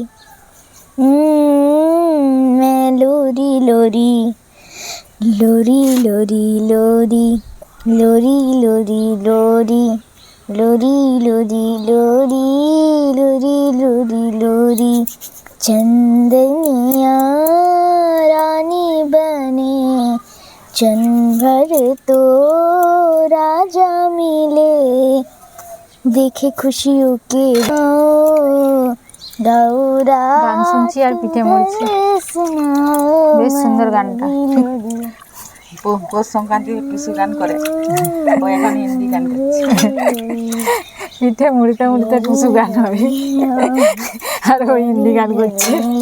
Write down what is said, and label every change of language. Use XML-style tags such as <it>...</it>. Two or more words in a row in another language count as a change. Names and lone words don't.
<hi>मैं लोरी लोरी, लोरी लोरी लोरी, लोरी लोरी लोरी, लोरी लोरी लोरी, लोरी लोरी लोरी। चंदनिया रानी बने, क्षण भर तो राजा मिले, देखे खुशियों के</hi> <bn>গান শুনছি আর পিঠে মরছি। বেশ সুন্দর গানটা। পৌষ সংক্রান্তি টুসু গান করে, ও এখন হিন্দি গান করছে। পিঠে মুড়তে মুড়তে টুসু গান হবে আর ও হিন্দি গান করছে।</bn>